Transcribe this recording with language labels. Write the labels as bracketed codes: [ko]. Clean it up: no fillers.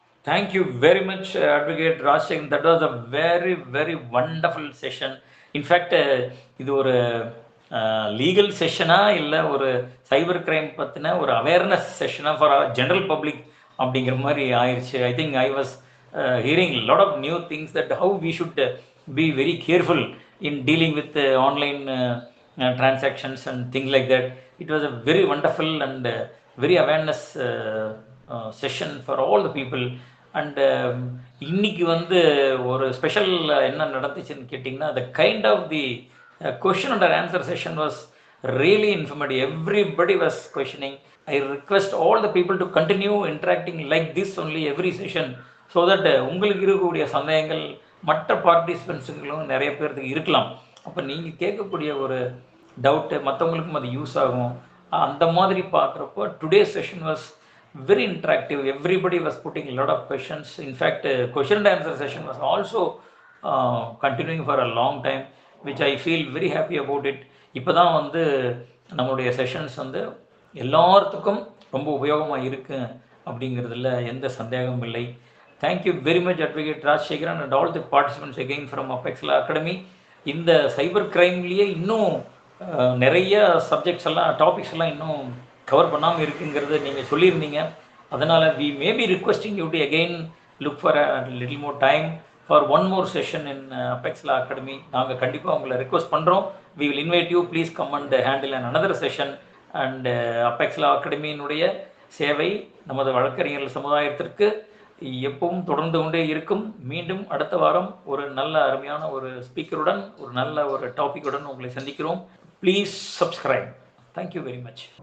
[en] Thank you very much, Advocate Rajshekhar. That was a very, very wonderful session. In fact, [ta] இது ஒரு legal செஷனா இல்லை ஒரு cyber crime பற்றின ஒரு அவேர்னஸ் செஷனா [en] for general public [ta] அப்படிங்கிற மாதிரி ஆயிடுச்சு. [en] I think I was hearing lot of new things that how we should be very careful in dealing with online transactions and things like that. It was a very wonderful and very awareness session for all the people. And [ta] இன்னைக்கு வந்து ஒரு special என்ன நடந்துச்சுன்னு கேட்டிங்கன்னா, [en] the kind of the question and answer session was really informative. Everybody was questioning. I request all the people to continue interacting like this only every session, so that [ta] உங்களுக்கு இருக்கக்கூடிய சந்தேகங்கள் மற்ற பார்ட்டிசிபென்ட்ஸுங்களும் நிறைய பேருக்கு இருக்கலாம். அப்போ நீங்கள் கேட்கக்கூடிய ஒரு டவுட்டு மற்றவங்களுக்கும் அது யூஸ் ஆகும். அந்த மாதிரி பார்க்குறப்போ [en] Today session was very interactive. Everybody was putting a lot of questions. In fact, question and answer session was also continuing for a long time, which I feel very happy about it. [ta] இப்போ தான் வந்து நம்மளுடைய sessions வந்து எல்லாத்துக்கும் ரொம்ப உபயோகமாக இருக்கு அப்படிங்கிறதுல எந்த சந்தேகமும் இல்லை. [en] Thank you very much, Advocate Rajshekharan and all the participants again from Apex Law Academy. [ta] இந்த சைபர் கிரைம்லேயே இன்னும் நிறைய சப்ஜெக்ட்ஸ் எல்லாம் டாபிக்ஸ் எல்லாம் இன்னும் கவர் பண்ணாமல் இருக்குங்கிறத நீங்கள் சொல்லியிருந்தீங்க. [en] அதனால் we may be requesting you to again look for a little more time for one more session in Apex Law Academy. [ta] நாங்கள் கண்டிப்பாக உங்களை ரெக்வஸ்ட் பண்ணுறோம். [en] We will invite you, please come and handle another session. [ta] And Apex Law Academy-னுடைய சேவை நமது வழக்கறிஞர்கள் சமுதாயத்திற்கு எப்பவும் தொடர்ந்து கொண்டே இருக்கும். மீண்டும் அடுத்த வாரம் ஒரு நல்ல அருமையான ஒரு ஸ்பீக்கருடன் ஒரு நல்ல ஒரு டாபிக்குடன் உங்களை சந்திக்கிறோம். [en] Please subscribe. Thank you very much.